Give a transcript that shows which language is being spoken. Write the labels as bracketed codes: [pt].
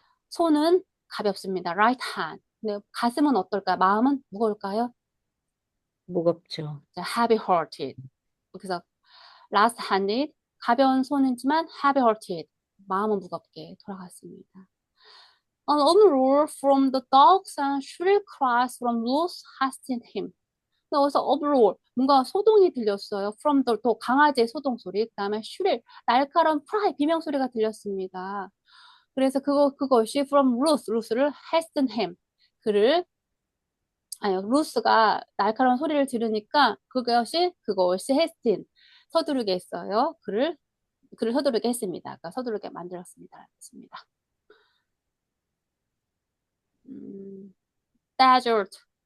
[ko] 손은 가볍습니다. Right hand. 네, 가슴은 어떨까요? 마음은 무거울까요? 무겁죠. [en] heavy-hearted. [ko] 그래서 last-handed, 가벼운 손이지만 heavy-hearted, 마음은 무겁게 돌아갔습니다. [en] An uproar from the dogs and shrill cries from those haunting him. [ko] 그래서 uproar, 뭔가 소동이 들렸어요. From the dog, 강아지의 소동 소리. 그 다음에 shrill, 날카로운 cry, 비명 소리가 들렸습니다. 그래서 그것이 from Ruth를 hasten him. 루스가 날카로운 소리를 들으니까 그것이 헤스틴, 서두르게 했어요. 그를 서두르게 했습니다. 그러니까 서두르게 만들었습니다. 했습니다. [en] desert.